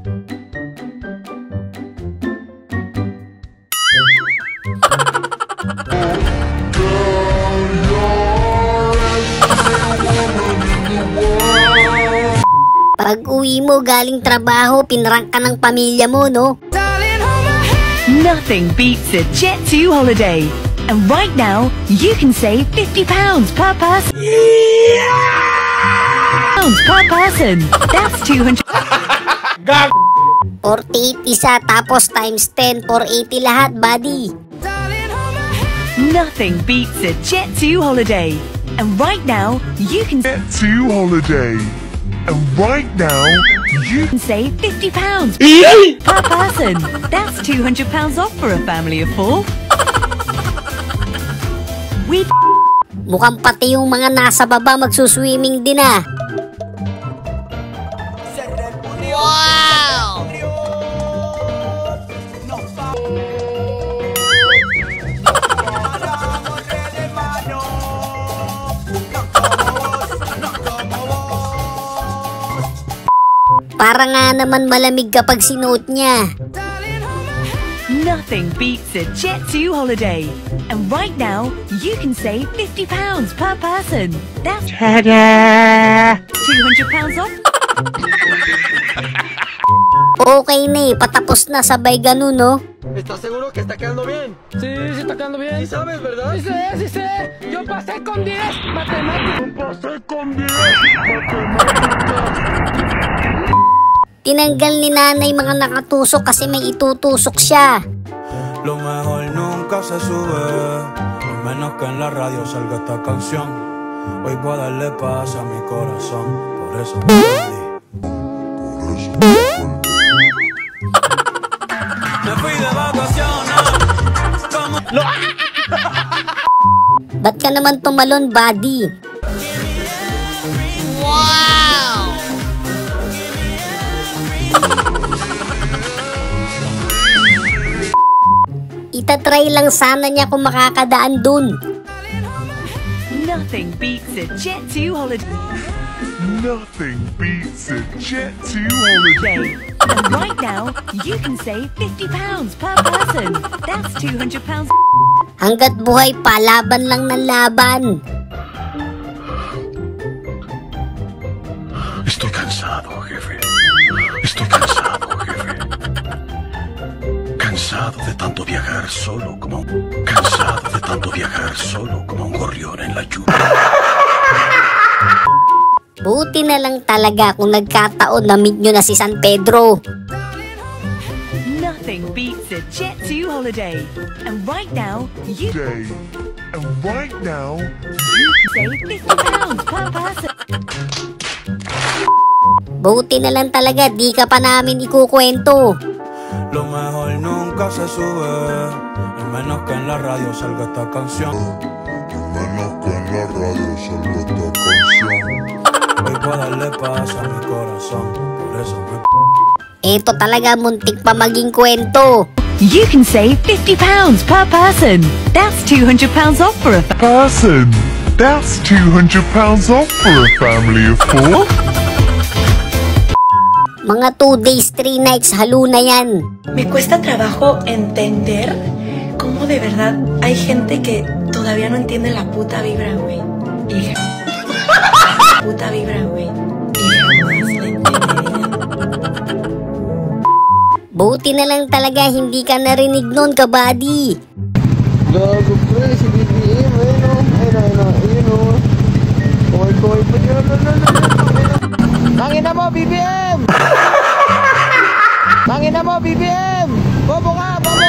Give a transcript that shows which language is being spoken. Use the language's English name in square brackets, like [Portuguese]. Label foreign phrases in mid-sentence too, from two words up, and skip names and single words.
[Filipino] Pag uwi mo galing trabaho, pinrank ka ng pamilya mo, no? [English] Nothing beats a Jet2 holiday. And right now, you can save £50 per person. Per person. That's 200. [Filipino] 48 isa, tapos times 10, 480 lahat, buddy. [English] Nothing beats a Jet2 holiday. And right now, you can Jet2 holiday. And right now, you save £50 per person. That's £200 off for a family of 4. [Filipino] Mukhang pati yung mga nasa baba magsuswimming din ah. Wow! Para nga naman malamig kapag sinuot niya. [English] Nothing beats a Jet2 holiday. And right now, you can save £50 per person. That's £200 off. [Filipino] Okay na eh, patapos na, sabay ganun, no? [Spanish] ¿Estás seguro que está quedando bien? Sí, sí está quedando bien. ¿Sí sabes, verdad? Sí sé, sí sé. Yo pasé con 10 matemáticas. [Filipino] Tinanggal ni nanay mga nakatusok kasi may itutusok siya. [Spanish] Lo mejor nunca se sube, al menos que en la radio salga esta canción. Hoy voy a darle paz a mi corazón, por eso me perdí. Me fui de vacaciones. [Filipino] Ba't ka naman tumalon, buddy? Wow! Itatry lang sana niya kung makakadaan dun. [English] Nothing beats a Jet2 holiday. Nothing beats a Jet2 holiday. And right now, you can save £50 per person. That's £200. [Filipino] Hanggat buhay pa, laban lang ng laban. [Spanish] Estoy cansado, jefe. Estoy cansado, jefe. Cansado de tanto viajar solo como un gorrión en la lluvia. [Filipino] Buti na lang talaga kung nagkataon na meet nyo na si San Pedro. [English] Nothing beats a Jet2 holiday. And right now, you Day. And right now, can save £50 per person. [Filipino] Buti na lang talaga, di ka pa namin ikukwento. [Spanish] Lo mejor nunca se sube, al menos que en la radio salga esta canción. Hoy voy a darle paz a mi corazón, por eso me... [Filipino] Eto talaga muntik pa maging kwento. [English] You can save £50 per person. That's £200 off for a Person, that's £200 off for a family of 4. [Filipino] Mga [English] 2 days, 3 nights, [Filipino] halo na yan. [Spanish] Me cuesta trabajo entender cómo de verdad hay gente que todavía no entiende la puta vibra, güey. Y puta vibra, güey. Y jamás la entenderían. [Filipino] Buti na lang talaga hindi ka narinig nun, kabady. Gago pre, si BBM, ayun o. Kuhay pa yun. Mangina mo, BBM! Mangina mo, BBM! Bobo ka, bobo!